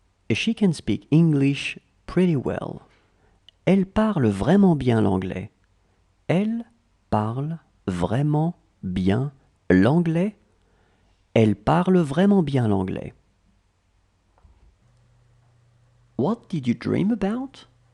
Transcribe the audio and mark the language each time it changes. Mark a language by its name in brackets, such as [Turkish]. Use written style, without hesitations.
[English] She can speak English pretty well. [French] Elle parle vraiment bien l'anglais. Elle parle vraiment bien l'anglais. Elle parle vraiment bien l'anglais. [English] What did you dream about?